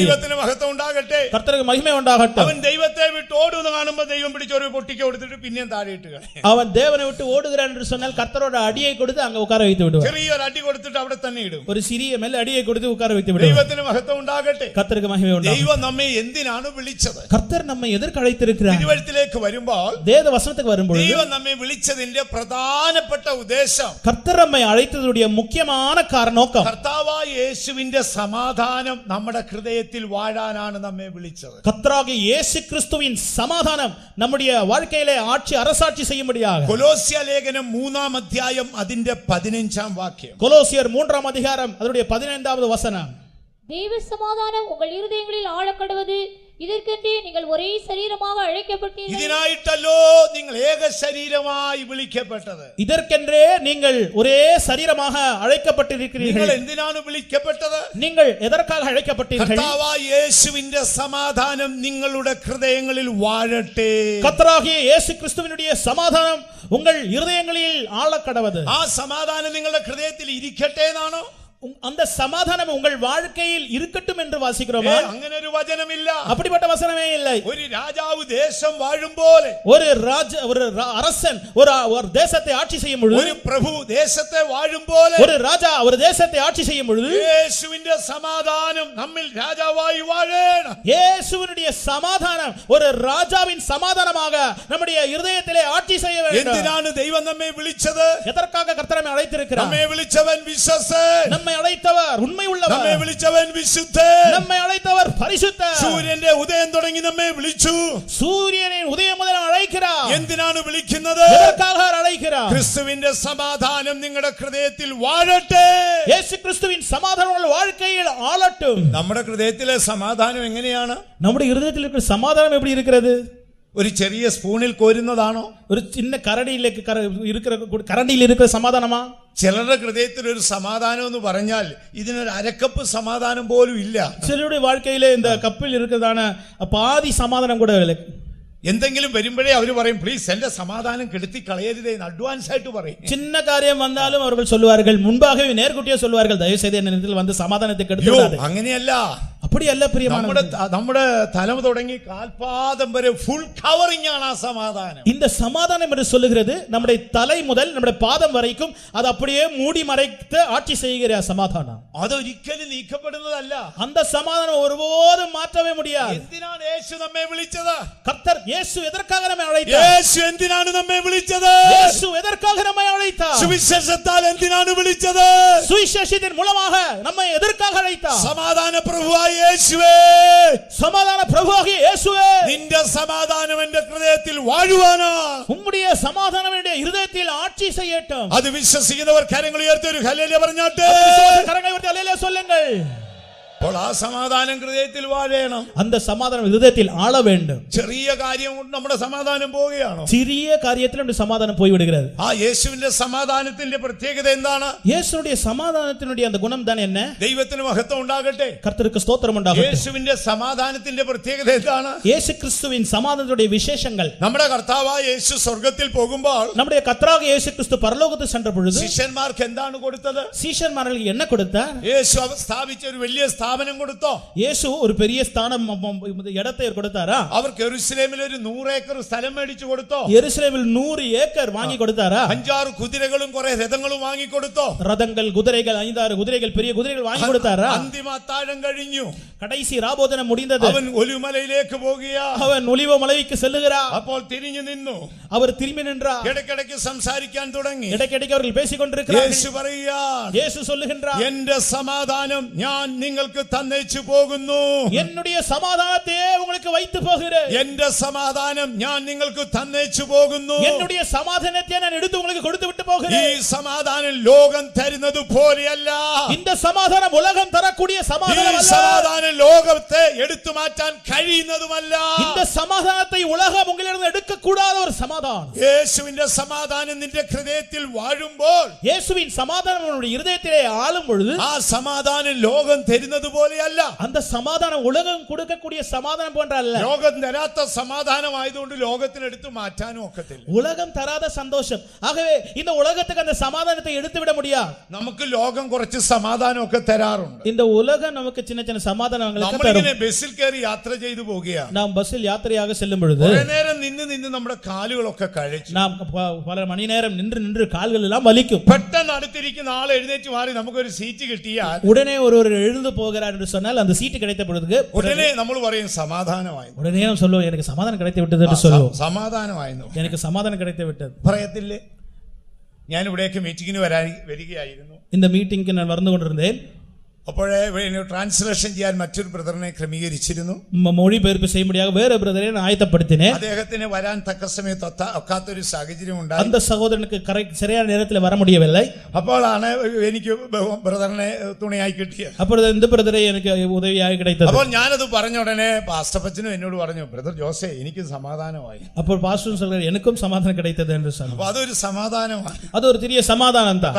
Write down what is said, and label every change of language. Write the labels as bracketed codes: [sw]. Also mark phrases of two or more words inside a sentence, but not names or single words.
[ml] ദൈവത്തിന് മഹത്വം ഉണ്ടാകട്ടെ. [ta] கர்த்தருக்கு மகிமை உண்டாகட்டும். [ml] അവൻ ദൈവത്തെ വിട്ട് ഓടുന്നത് കാണുമ്പോൾ ദൈവം പിടിച്ചൊരു പൊട്ടിക്ക് കൊടുത്തിട്ട് പിന്നെയും താഴെ ഇട്ട് കളയും. [ta] அவன் தேவனை விட்டு ஓடுகிறான் என்று சொன்னால் கர்த்தரோட அடியை கொடுத்து அங்க உட்கார வைத்து விடுவார். [ml] ചെറിയൊരു അടി കൊടുത്തിട്ട് അവിടെ തന്നെ ഇടും. [ta] ஒரு சிறிய மேல் அடியை கொடுத்து உட்கார வைத்து விடுவார். [ml] ദൈവത്തിന് മഹത്വം ഉണ്ടാകട്ടെ. [ta] கர்த்தருக்கு மகிமை உண்டாகட்டும். [ml] ദൈവം നമ്മെ എന്തിനാണ് വിളിച്ചത്? [ta] கர்த்தர் நம்மை எதற்கு அழைத்திருக்கிறார்? [ml] തിരുവഴുത്തിലേക്ക് വരുമ്പോൾ [ta] வேத வசனத்துக்கு வரும்போது [ml] ദൈവം നമ്മെ വിളിച്ചതിന്റെ പ്രധാനപ്പെട്ട ഉദ്ദേശം, [ta] கர்த்தர் நம்மை அழைத்ததுடைய முக்கியமான நோக்கம், [ml] കർത്താവായ യേശുവിന്റെ സമാധാനം നമ്മുടെ ഹൃദയത്തിൽ വാഴാനാണ് നമ്മെ വിളിച്ചത്. [ta] கர்த்தராகிய இயேசு கிறிஸ்துவின் சமாதானம் நம்முடைய வாழ்க்கையிலே ஆட்சி அரசாட்சி செய்யும்படியாக. [ml] കൊലോസ്യ ലേഖനം 3-ാം അധ്യായം അതിന്റെ 15-ാം വാക്യം. [ta] கொலோசியர் 3-ஆம் அதிகாரம் அதனுடைய 15வது வசனம். தேவ சமாதானம் உங்கள் இருதயங்களில் ஆழக்கடவது, இதற்கென்றே நீங்கள் ஒரே சரீரமாக அழைக்கப்பட்டீர்கள். [ml] ഇതിനായിട്ടല്ലോ നിങ്ങൾ ഏക ശരീരമായി വിളിക്കപ്പെട്ടത്. [ta] இதற்கென்றே நீங்கள் ஒரே சரீரமாக அழைக்கப்பட்டிருக்கிறீர்கள். [ml] നിങ്ങൾ എന്തിനാണ് വിളിക്കപ്പെട്ടത്? [ta] நீங்கள் எதற்காக அழைக்கப்பட்டீர்கள்? [ml] കർത്താവായ യേശുവിന്റെ സമാധാനം നിങ്ങളുടെ ഹൃദയങ്ങളിൽ വാഴട്ടെ. [ta] கர்த்தராகிய இயேசு கிறிஸ்துவினுடைய சமாதானம் உங்கள் இருதயங்களில் ஆழக்கடவது. [ml] ആ സമാധാനം നിങ്ങളുടെ ഹൃദയത്തിൽ ഇരിക്കട്ടെ എന്നാണോ? [ta] அந்த சமாதானம் உங்கள் வாழ்க்கையில் இருக்கட்டும் என்று வாசிக்கிறோமா? [ml] അങ്ങനെ ഒരു വചനമില്ല. [ta] அப்படிப்பட்ட வசனமே இல்லை. [ml] ഒരു രാജാവ് ദേശം വാഴും പോലെ, [ta] ஒரு அரசன் ஒரு தேசத்தை ஆட்சி செய்யும் பொழுது, [ml] ഒരു പ്രഭു ദേശത്തെ വാഴും പോലെ, [ta] ஒரு ராஜா ஒரு தேசத்தை ஆட்சி செய்யும் பொழுது, [ml] യേശുവിന്റെ സമാധാനം നമ്മിൽ രാജാവായി വാഴണം. [ta] இயேசுவினுடைய சமாதானம் ஒரு ராஜாவின் சமாதானமாக நம்முடைய இருதயத்திலே ஆட்சி செய்ய வேண்டும். [ml] എന്തിനാണ് ദൈവം നമ്മെ വിളിച്ചത്? [ta] எதற்காக கர்த்தர் நம்மை அழைத்திருக்கிறார்? [ml] നമ്മെ വിളിച്ചവൻ വിശ്വസ്തൻ. [ta] நம்மை அழைத்தவர் உண்மை உள்ளவர். [ml] നമ്മെ വിളിച്ചവൻ വിശുദ്ധൻ. [ta] நம்மை அழைத்தவர் பரிசுத்தர். [ml] സൂര്യന്റെ ഉദയം തുടങ്ങി നമ്മെ വിളിച്ചു. [ta] சூரியனின் உதயம் முதல் அழைக்கிறார். [ml] എന്തിനാണ് വിളിക്കുന്നത്? [ta] எதற்காக அழைக்கிறார்? [ml] ക്രിസ്തുവിന്റെ സമാധാനം നിങ്ങളുടെ ഹൃദയത്തിൽ വാഴട്ടെ. [ta] இயேசு கிறிஸ்துவின் சமாதானம் உங்கள் வாழ்க்கையில் ஆளட்டும். [ml] നമ്മുടെ ഹൃദയത്തിലെ സമാധാനം എങ്ങനെയാണ്? [ta] நம்முடைய இருதயத்தில் இருக்கிற சமாதானம் எப்படி இருக்கிறது? [ml] ഒരു ചെറിയ സ്പൂണിൽ കോരുന്നതാണോ? [ta] ஒரு சின்ன கரடியிലേക്ക് கரண்டியில் இருக்கிற சமாதானமா? [ml] ചിലരുടെ ഹൃദയത്തിൽ ഒരു സമാധാനം എന്ന് പറഞ്ഞാൽ ഇതിനൊരു അരക്കപ്പ് സമാധാനം പോലും ഇല്ല. [ta] சிலருடைய வாழ்க்கையிலே இந்த கப்பில் இருக்கிறதான பாதி சமாதானம் கூட இல்லை. [ml] എന്തെങ്കിലും വരുമ്പോഴേ അവർ പറയും പ്ലീസ് എന്റെ സമാധാനം കെടുത്തി കളയരുതേ എന്ന് അഡ്വാൻസ് ആയിട്ട് പറയും. [ta] சின்ன காரியம் வந்தாலும் அவர்கள் சொல்லுவார்கள், முன்பாகவே நேர்குட்டியே சொல்லுவார்கள், தயவு செய்து என்னிடத்தில் வந்து சமாதானத்தை கெடுத்து விடாதே. [ml] അങ്ങനെയല്ല. [ta] அப்படியல்ல [ml] നമ്മുടെ [ta] பிரியமானவர்களே. [ml] നമ്മുടെ തല തുടങ്ങി കാൽപാദം വരെ [en] full covering [ml] ആണ് ആ സമാധാനം. [ta] இந்த சமாதானம் என்று சொல்லுகிறது நம்முடைய தலை முதல் நம்முடைய பாதம் வரைக்கும் அது அப்படியே மூடி மறைத்து ஆட்சி செய்கிற சமாதானம். [ml] അതൊരിക്കലും നീക്കപ്പെടുന്നതല്ല. [ta] அந்த சமாதானம் ஒருபோதும் மாற்றவே முடியாது. [ml] എന്തിനാണ് യേശു നമ്മെ വിളിച്ചത്? [ta] கர்த்தர் இயேசு எதற்காக நம்மை அழைத்தார்? [ml] യേശു എന്തിനാണ് നമ്മെ വിളിച്ചത്? [ta] இயேசு எதற்காக நம்மை அழைத்தார்? [ml] സുവിശേഷത്താൽ എന്തിനാണ് വിളിച്ചത്? [ta] சுவிசேஷத்தின் மூலமாக நம்மை எதற்காக அழைத்தார்? [ml] സമാധാന പ്രഭുവായ യേശുവേ, [ta] சமாதான பிரபுவாகிய இயேசுவே, [ml] നിന്റെ സമാധാനം എന്റെ ഹൃദയത്തിൽ വാഴുവാനാ. [ta] உம்முடைய சமாதானம் என்னுடைய இருதயத்தில் ஆட்சி செய்யட்டும். [ml] അത് വിശ്വസിക്കുന്നവർ കരങ്ങൾ ഉയർത്തി ഒരു ഹല്ലേലൂയ പറഞ്ഞാട്ടെ. [ta] கரங்களை உயர்த்தி அல்லேலூயா சொல்லுங்கள். [ml] അപ്പോൾ ആ സമാധാനം ഹൃദയത്തിൽ വാഴണം. [ta] அந்த சமாதானம் இருதயத்தில் ஆள வேண்டும். [ml] ചെറിയ കാര്യം കൊണ്ട് നമ്മുടെ സമാധാനം പോവുകയാണോ? [ta] சிறிய காரியத்தில் நம்முடைய சமாதானம் போய்விடுகிறது. [ml] ആ യേശുവിന്റെ സമാധാനത്തിന്റെ പ്രത്യേകത എന്താണ്? [ta] இயேசுடைய சமாதானத்தினுடைய அந்த குணம் தான் என்ன? [ml] ദൈവത്തിന് മഹത്വം ഉണ്ടാകട്ടെ. [ta] கர்த்தருக்கு ஸ்தோத்திரம் உண்டாகட்டும். [ml] യേശുവിന്റെ സമാധാനത്തിന്റെ പ്രത്യേകത എന്താണ്? [ta] இயேசு கிறிஸ்துவின் சமாதானத்துடைய விசேஷங்கள். [ml] നമ്മുടെ കർത്താവായ യേശു സ്വർഗ്ഗത്തിൽ പോകുമ്പോൾ [ta] நம்முடைய கர்த்தராக இயேசு கிறிஸ்து பரலோகத்துக்கு சென்ற பொழுது [ml] ശിഷ്യന്മാർക്ക് എന്താണ് കൊടുത്തത്? [ta] சீஷர்மார்களுக்கு என்ன கொடுத்தார்? [ml] യേശു സ്ഥാപിച്ച ഒരു വലിയ സ്ഥാപനം കൊടുത്തോ? [ta] இயேசு ஒரு பெரிய ஸ்தானம் இடத்தை கொடுத்தாரா? [ml] അവർക്ക് യെരൂശലേമിൽ ഒരു 100 ഏക്കർ സ്ഥലം മേടിച്ചു കൊടുത്തോ? [ta] எருசலேமில் 100 ஏக்கர் வாங்கி கொடுத்தாரா? [ml] 5-6 കുതിരകളും കുറെ രഥങ്ങളും വാങ്ങി കൊടുത്തോ? [ta] ரதங்கள், குதிரைகள், 5-6 குதிரைகள், பெரிய குதிரைகள் வாங்கி கொடுத்தாரா? [ml] അന്തിമ അത്താഴം കഴിഞ്ഞു. [ta] கடைசி ராபோதனம் முடிந்தது. [ml] അവൻ ഒലിവുമലയിലേക്ക് പോകുകയാ. [ta] அவன் ஒலிவ மலைக்கு செல்லுகிறார். [ml] അപ്പോൾ തിരിഞ്ഞു നിന്നു. [ta] அவர் திரும்பி நின்றார். [ml] ഇടയ്ക്കിടയ്ക്ക് സംസാരിക്കാൻ തുടങ്ങി. [ta] இடைக்கிடைக்கு அவர்கள் பேசிக் கொண்டிருக்கிறார்கள். [ml] യേശു പറയുകയാ, [ta] இயேசு சொல்லுகின்றார், [ml] എന്റെ സമാധാനം ഞാൻ നിങ്ങൾക്ക് തന്നേച്ചു പോകുന്നു. [ta] என்னுடைய சமாதானத்தை உங்களுக்கு வைத்து போகிறேன். [ml] എന്റെ സമാധാനം ഞാൻ നിങ്ങൾക്ക് തന്നേച്ചു പോകുന്നു. [ta] என்னுடைய சமாதானத்தை நான் எடுத்து உங்களுக்கு கொடுத்து விட்டு [ml] ഈ [ta] போகிறேன். [ml] സമാധാനം ലോകം തരുന്നത് പോലെയല്ല. [ta] இந்த சமாதானம் உலகம் தரக்கூடிய [ml] ഈ [ta] சமாதானம் அல்ல. [ml] സമാധാനം ലോകത്തെ എടുത്തു മാറ്റാൻ കഴിയുന്നതുമല്ല. [ta] இந்த சமாதானத்தை உலகம் உங்களிடம் எடுக்க கூடாத ஒரு சமாதானம். [ml] യേശുവിന്റെ സമാധാനം നിന്റെ ഹൃദയത്തിൽ വാഴുമ്പോൾ [ta] இயேசுவின் சமாதானம் உன்னுடைய இருதயத்திலே ஆளும் பொழுது [ml] ആ സമാധാനം ലോകം തരുന്നത് പോലെയല്ല. [ta] அந்த சமாதானம் உலகம் கொடுக்கக்கூடிய சமாதானம் போன்ற அல்ல. [ml] ലോകം തരാത്ത സമാധാനമായതുകൊണ്ട് ലോകത്തിന് എടുത്തു മാറ്റാനും ഒക്കത്തില്ല. [ta] உலகம் தராத சந்தோஷம். ஆகவே இந்த உலகத்துக்கு அந்த சமாதானத்தை எடுத்து விட முடியாது. [ml] നമുക്ക് ലോകം കുറച്ച് സമാധാനമൊക്കെ തരാറുണ്ട്. [ta] இந்த உலகம் நமக்கு சின்ன சின்ன சமாதானங்களுக்கு [ml] നമ്മളിങ്ങനെ [ta] தரும். [ml] ബസ്സിൽ കയറി യാത്ര ചെയ്തു പോകുകയാണ്. [ta] நாம் பஸ்ஸில் யாத்திரையாக செல்லும் பொழுது [ml] കുറെ നേരം നിന്ന് നമ്മുടെ കാലുകളൊക്കെ കഴിച്ചു. [ta] நாம் பல மணி நேரம் நின்று கால்கள் எல்லாம் வலிக்கும். [ml] പെട്ടെന്ന് അടുത്തിരിക്കുന്ന ആൾ എഴുന്നേറ്റ് മാറി നമുക്കൊരു സീറ്റ് കിട്ടിയാൽ [ta] உடனே ஒருவர் எழுந்து போகிறார் என்று சொன்னால் அந்த சீட்டு கிடைத்த பொழுது [ml] ഉടനെ നമ്മൾ പറയും സമാധാനമായി. [ta] உடனே நாம் சொல்லுவோம், எனக்கு சமாதானம் கிடைத்து விட்டது என்று சொல்லுவோம். [ml] സമാധാനമായിരുന്നു [ta] எனக்கு சமாதானம் கிடைத்து விட்டது [ml] പറയത്തില്ലേ? ഞാൻ ഇവിടേക്ക് മീറ്റിങ്ങിന് വരികയായിരുന്നു. [ta] இந்த மீட்டிங்க்கு நான் வந்து கொண்டிருந்தேன். [ml] അപ്പോഴേ ട്രാൻസ്ലേഷൻ ചെയ്യാൻ മറ്റൊരു ബ്രദറിനെ ക്രമീകരിച്ചിരുന്നു. [ta] மொழிபெயர்ப்பு செய்யும்படியாக வேற பிரதரை நான் ஆயத்தப்படுத்தினேன். [ml] അദ്ദേഹത്തിന് വരാൻ തക്ക സമയത്ത് ഒക്കാത്തൊരു സാഹചര്യം ഉണ്ടായി. [ta] அந்த சகோதரனுக்கு சரியான நேரத்தில் வர முடியவில்லை. [ml] അപ്പോഴാണ് എനിക്ക് ബ്രദറിനെ തുണയായി കിട്ടിയത്. [ta] அப்பொழுது இந்த பிரதரை எனக்கு உதவியாக கிடைத்தது. [ml] അപ്പോൾ ഞാനത് പറഞ്ഞ ഉടനെ പാസ്റ്റപ്പച്ചനും എന്നോട് പറഞ്ഞു, ബ്രദർ ജോസേ എനിക്ക് സമാധാനമായി. [ta] அப்போ பாஸ்டர் சொல்றார், எனக்கும் சமாதானம் கிடைத்தது என்று சொன்னார். [ml] അപ്പൊ അതൊരു സമാധാനമാണ്. [ta] அது ஒரு பெரிய சமாதானம் தான்.